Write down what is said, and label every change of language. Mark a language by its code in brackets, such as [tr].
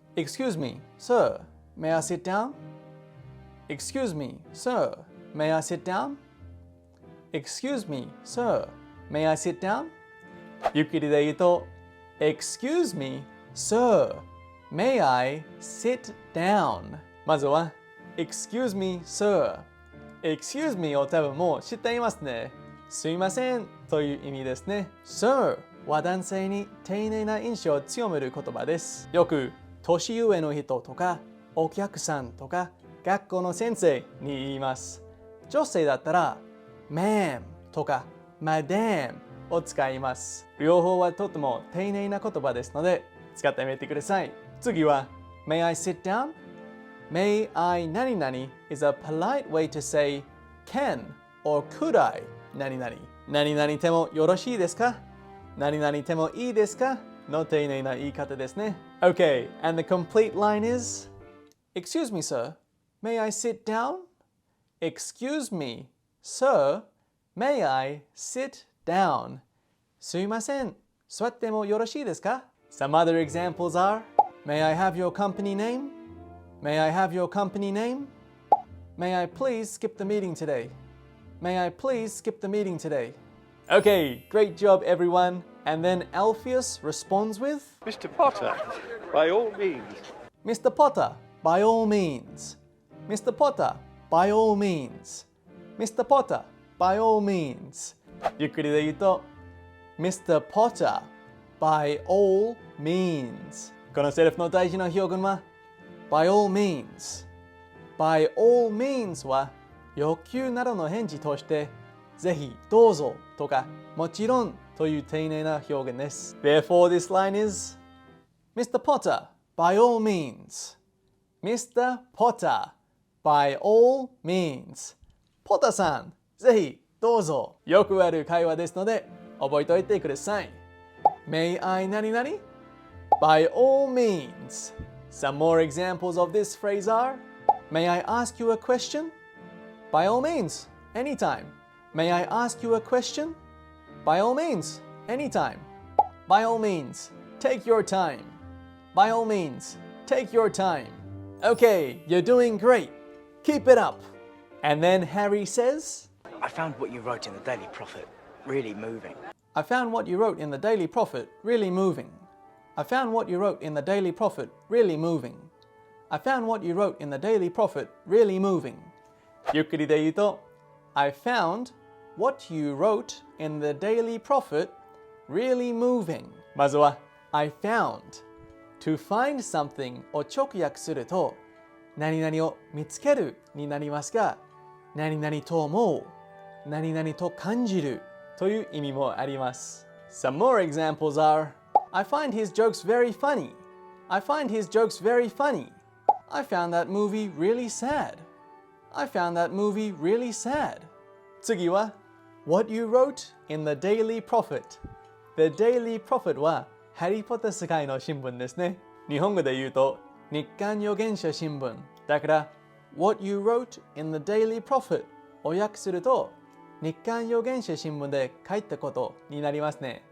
[en] Excuse me, sir, may I sit down? Excuse me, sir, may I sit down? Excuse me, sir, may I sit down? [ja] ゆっくりで言うと [en] Excuse me, sir, may I sit down? まずは Excuse me, sir. [ja] Excuse me を多分もう知っていますね。すいませんという意味ですね。 Sir は男性に丁寧な印象を強める言葉です。よく年上の人とかお客さんとか学校の先生に言います。女性だったら Ma'am とか Madam を使います。両方はとても丁寧な言葉ですので使ってみてください。 [en] 次は May I sit down? May I 何々 is a polite way to say can or could I 何々 [ja] 何々てもよろしいですか何々てもいいですかの丁寧な言い方ですね。 [en] Okay, and the complete line is Excuse me, sir. May I sit down? Excuse me, sir. May I sit down? [ja] すいません。座ってもよろしいですか [en] Some other examples are May I have your company name? May I have your company name? May I please skip the meeting today? May I please skip the meeting today? Okay, great job everyone. And then Alpheus responds with Mr. Potter, by all means. Mr. Potter, by all means. Mr. Potter, by all means. Mr. Potter, by all means. [ja] ゆっくりで言うと Mr. [en] Potter, by all means. [ja] このセリフの大事な表現は by all means. By all means は欲求などの返事としてぜひどうぞとかもちろんという丁寧な表現です。 [en] Therefore, this line is Mr. Potter, by all means. Mr. Potter, by all means. [ja] ポタさん、ぜひどうぞ。よくある会話ですので覚えておいてください。 [en] May I 何々 By all means. Some more examples of this phrase are May I ask you a question? By all means, anytime. May I ask you a question? By all means, anytime. By all means, take your time. By all means, take your time. Okay, you're doing great. Keep it up. And then Harry says, I found what you wrote in the Daily Prophet really moving. I found what you wrote in the Daily Prophet really moving. I found what you wrote in the Daily Prophet really moving. I found what you wrote in the Daily Prophet really moving. [ja] ゆっくりで言うと [en] I found what you wrote in the Daily Prophet really moving. [ja] まずは [en] I found to find something [ja] を直訳すると何々を見つけるになりますが何々と思う何々と感じるという意味もあります。 [en] Some more examples are I find his jokes very funny. I find his jokes very funny. I found that movie really sad. I found that movie really sad. 次は What you wrote in the Daily Prophet. [ja] The Daily Prophet はハリーポッター世界の新聞ですね。日本語で言うと日刊預言者新聞。だから [en] What you wrote in the Daily Prophet [ja] を訳すると日刊預言者新聞で書いたことになりますね。